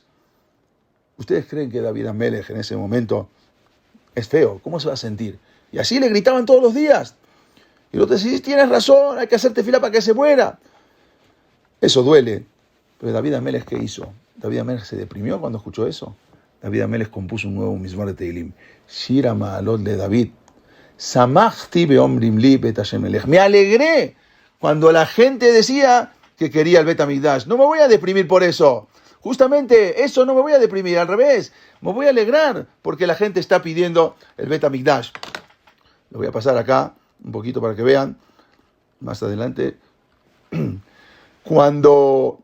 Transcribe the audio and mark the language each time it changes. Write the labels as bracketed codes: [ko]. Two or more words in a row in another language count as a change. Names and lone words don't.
[es] ¿Ustedes creen que David Amelech en ese momento es feo? ¿Cómo se va a sentir? Y así le gritaban todos los días. Y el otro decía, tienes razón, hay que hacerte fila para que se muera. Eso duele. Pero David Amelech, ¿qué hizo? David Amelech se deprimió cuando escuchó eso. David Amelech compuso un nuevo Mizmor de Teilim. [he] Shira Ma'alot le David. Samachti beomrim li bet Hashem elech. [es] Me alegré cuando la gente decía que quería el Bet HaMikdash. No me voy a deprimir por eso. Justamente eso no me voy a deprimir, al revés. Me voy a alegrar porque la gente está pidiendo el Bet HaMikdash. Lo voy a pasar acá un poquito para que vean. Más adelante. Cuando...